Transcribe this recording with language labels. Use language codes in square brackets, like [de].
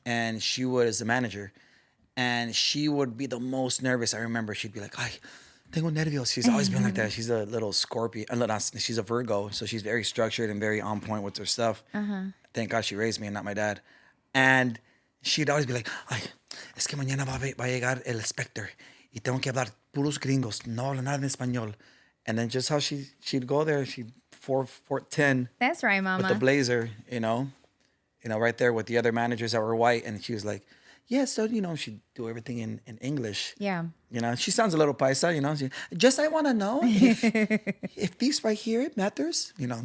[en] And she was the manager. And she would be the most nervous. I remember she'd be like, [es] ay, tengo nervios. [en] She's always been like that. She's a little Scorpio. She's a Virgo. So she's very structured and very on point with her stuff. Thank God she raised me and not my dad. And she'd always be like, [es] ay, es que mañana va a llegar el Spectre. Y tengo que hablar puros gringos. No hablo nada en español. [en] And then just how she'd go there, she'd 4'10", That's right, Mama. with the blazer, you know, right there with the other managers that were white. And she was like, yeah, so, you know, she'd do everything in English. Yeah. You know, she sounds a little paisa, you know. I want to know if this right here, it matters, you know.